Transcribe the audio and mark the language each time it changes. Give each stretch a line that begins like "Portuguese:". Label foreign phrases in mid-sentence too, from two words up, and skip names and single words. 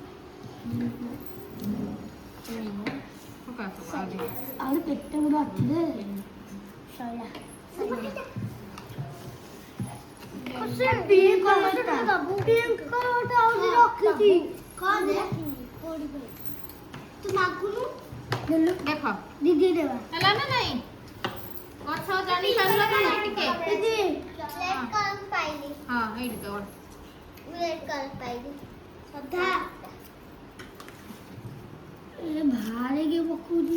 Hindi: पका तो आगे और पेट में रख दे शाला कुछ
English: pink color
Hindi: का
English: pink color
Hindi: और रखी थी कौन है
Odia: ତୁ ମାଗୁନୁ ଦେଲୁ ଦେଖ ଦିଦି ଦେବା ହେଲା ନା ନାଇଁ ଗଛ ଜାଣି ପାରିଲ ନା ନାଇଁ ଟିକେ ଦିଦି
English: red color
Odia: ପାଇଲି ହଁ ଏଇଠି ତ
English: red color
Odia: ପାଇଲି ସଦା ଏ ଭାରେ के ପକୁଛି